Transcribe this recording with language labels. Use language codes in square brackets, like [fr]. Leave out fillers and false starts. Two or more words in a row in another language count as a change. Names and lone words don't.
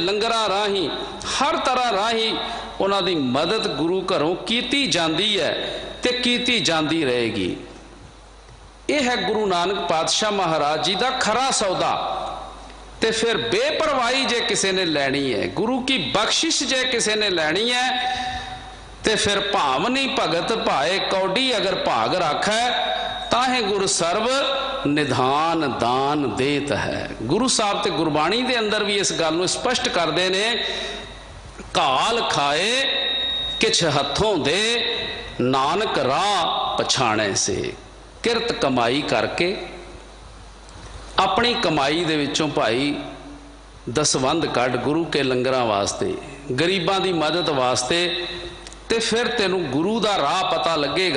[pa] ਲੰਗਰਾਂ ਰਾਹੀਂ ਹਰ ਤਰ੍ਹਾਂ ਰਾਹੀਂ ਉਨ੍ਹਾਂ ਦੀ ਮਦਦ ਗੁਰੂ ਘਰੋਂ ਕੀਤੀ ਜਾਂਦੀ ਹੈ ਤੇ ਕੀਤੀ ਜਾਂਦੀ ਰਹੇਗੀ। [hi] यह है गुरु नानक पातशाह महाराज जी का खरा सौदा। [pa] ਤੇ ਫਿਰ ਬੇਪਰਵਾਹੀ ਜੇ ਕਿਸੀ ਨੇ ਲੈਣੀ ਹੈ, ਗੁਰੂ ਕੀ ਬਖ਼ਸ਼ਿਸ਼ ਜੇ ਕਿਸੀ ਨੇ ਲੈਣੀ ਹੈ, ਤੇ ਫਿਰ ਭਾਵਨੀ ਭਗਤ ਭਾਏ ਕਉਡੀ ਅਗਰ ਭਾਗ ਰਾਖੈ ਤਾਹੇ ਗੁਰੁ ਸਰਬ ਨਿਧਾਨ ਦਾਨ ਦੇਤ ਹੈ। ਗੁਰੂ ਸਾਹਬ ਤੇ ਗੁਰਬਾਣੀ ਦੇ ਅੰਦਰ ਭੀ ਇਸ ਗੱਲ ਨੂੰ ਸਪਸ਼ਟ ਕਰਤੇ ਨੇ, ਘਾਲ ਖਾਏ ਕਿਛ ਹਥੋਂ ਦੇ ਨਾਨਕ ਰਾਹ ਪਛਾਣੇ ਸੇ। ਕਿਰਤ ਕਮਾਈ ਕਰਕੇ ਆਪਣੀ ਕਮਾਈ ਦੇ ਵਿਚੋਂ ਭਾਈ ਦਸਵੰਧ ਕੱਢ ਗੁਰੂ ਕੇ ਲੰਗਰਾਂ ਵਾਸਤੇ, ਗਰੀਬਾਂ ਦੀ ਮਦਦ ਵਾਸਤੇ, ਤੇ ਫਿਰ ਤੈਨੂੰ ਗੁਰੂ ਦਾ ਰਾਹ ਪਤਾ ਲੱਗੇਗਾ।